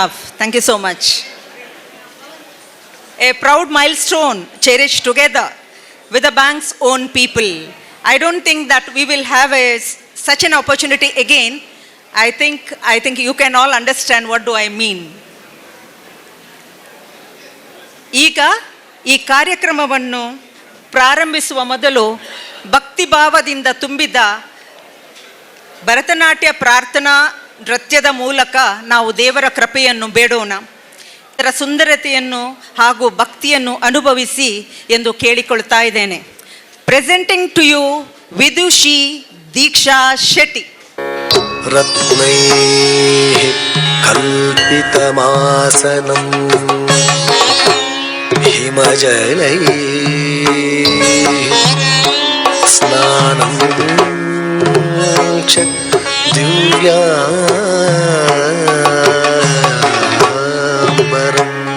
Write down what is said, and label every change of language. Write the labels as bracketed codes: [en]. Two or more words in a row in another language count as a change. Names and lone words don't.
[en] Thank you so much. A proud milestone cherished together with the bank's own people. I don't think that we will have such an opportunity again. I think you can all understand what do I mean. [kn] ಈಗ ಈ ಕಾರ್ಯಕ್ರಮವನ್ನು ಪ್ರಾರಂಭಿಸುವ ಮೊದಲು ಭಕ್ತಿಭಾವದಿಂದ ತುಂಬಿದ ಭರತನಾಟ್ಯ ಪ್ರಾರ್ಥನಾ ನೃತ್ಯದ ಮೂಲಕ ನಾವು ದೇವರ ಕೃಪೆಯನ್ನು ಬೇಡೋಣ. ಇದರ ಸುಂದರತೆಯನ್ನು ಹಾಗೂ ಭಕ್ತಿಯನ್ನು ಅನುಭವಿಸಿ ಎಂದು ಕೇಳಿಕೊಳ್ತಾ ಇದ್ದೇನೆ. [en] presenting to you ವಿದುಷಿ ದೀಕ್ಷಾ ಶೆಟ್ಟಿ. [sa] ರತ್ನೈಃ ಕಲ್ಪಿತಮಾಸನಂ ಹಿಮಜಲೈಃ ಸ್ನಾನಂ ಚ ದಿವ್ಯಾಂಬರಂ